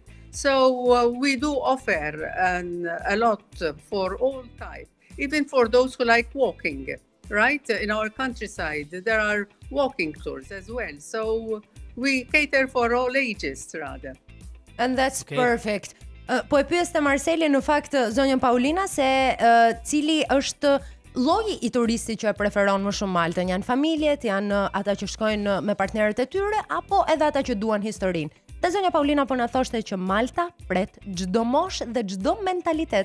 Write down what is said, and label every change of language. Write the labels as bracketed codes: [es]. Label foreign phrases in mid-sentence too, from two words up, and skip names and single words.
[en] So we do offer a lot for all types, even for those who like walking, right? In our countryside, there are walking tours as well. So we cater for all ages rather. And that's perfect. [sq] Po e pyes te Marseli në fakt zonjën Paulina se cili është lloji I turistit që e preferon më shumë Maltën, janë familjet, janë ata që shkojnë me partnerët e tyre apo edhe ata që duan historinë. Dhe zonja Paulina po na thoshte që Malta pret çdo moshë dhe çdo mentalitet.